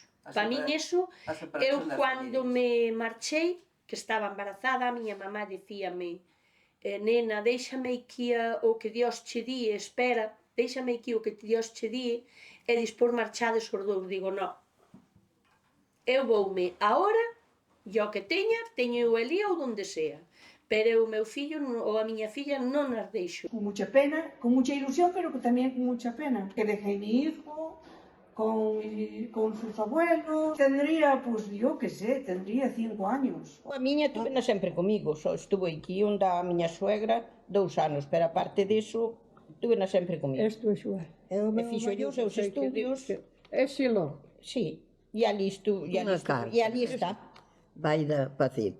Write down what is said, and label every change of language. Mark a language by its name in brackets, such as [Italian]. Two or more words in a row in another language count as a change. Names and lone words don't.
[Galician] Para min eso, eu cando me marchei, que estaba embarazada, a miña mamá dicíame, nena, déixame aquí o que Dios che di, espera, déixame aquí o que Dios che di, e dispor marchades os dous. Digo, non, eu voume agora, e o que teña, teño eu ali ou [Spanish] donde sea. [Galician] pero o meu fillo ou a miña filla non as deixo. [Spanish] Con mucha pena, con mucha ilusión, pero que también con mucha pena. Que dejé mi hijo con sus abuelos. Tendría, pues yo qué sé, tendría 5 años. [Galician] A miña tuvena sempre comigo, só estuvo aquí onde a miña suegra 2 anos, pero aparte diso, tuvena sempre comigo. Isto é igual. E fixo os seus estudios. É silo. Sí, e ali está. Vai da Pacito.